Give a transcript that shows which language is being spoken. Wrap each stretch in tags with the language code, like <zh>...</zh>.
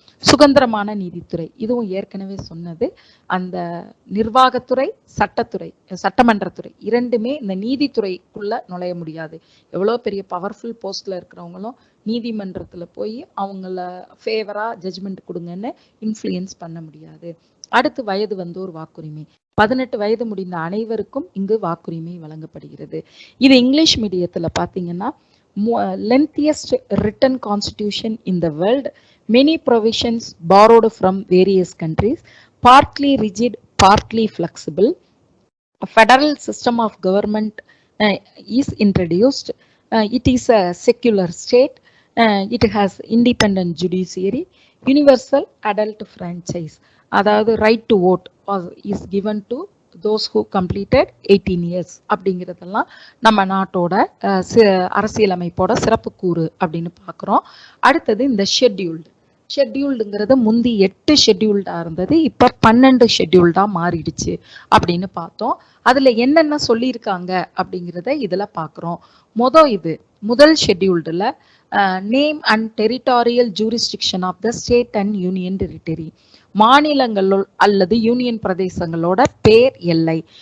<ta>சுதந்திரமான நீதித்துறை, இதுவும் ஏற்கனவே சொன்னது. அந்த நிர்வாகத்துறை, சட்டத்துறை, சட்டமன்றத்துறை இரண்டுமே இந்த நீதித்துறைக்குள்ள நுழைய முடியாது. எவ்வளோ பெரிய பவர்ஃபுல் போஸ்ட்ல இருக்கிறவங்களும் நீதிமன்றத்துல போய் அவங்கள ஃபேவரா ஜட்ஜ்மெண்ட் கொடுங்கன்னு இன்ஃப்ளூயன்ஸ் பண்ண முடியாது. அடுத்து வயது வந்தோர் வாக்குரிமை, 18 வயது முடிந்த அனைவருக்கும் இங்கு வாக்குரிமை வழங்கப்படுகிறது. இது இங்கிலீஷ் மீடியத்துல பாத்தீங்கன்னா,</ta> <en>lengthiest written constitution in the world, many provisions borrowed from various countries, partly rigid, partly flexible. A federal system of government is introduced. It is a secular state. It has independent judiciary, universal adult franchise.</en> <ta>அதாவது</ta> <en>right to vote is given to those who completed 18 years</en> <ta>அப்படிங்கிறதெல்லாம் நம்ம நாட்டோட அரசியலமைப்போட சிறப்பு கூறு அப்படின்னு பார்க்குறோம். அடுத்தது இந்த ஷெட்யூல்டுங்கிறது முந்தி 8 ஷெட்யூல்டா இருந்தது, இப்ப 12 ஷெட்யூல்டா மாறிடுச்சு அப்படின்னு பார்த்தோம். அதுல என்னென்ன சொல்லியிருக்காங்க அப்படிங்கிறத இதுல பார்க்குறோம். முதல் ஷெட்யூல்டுல</ta> <en>name and territorial jurisdiction of the state and union territory,</en> <ta>மாநிலங்கள் அல்லது யூனியன் பிரதேசங்களோட பேர் எல்லை.</ta>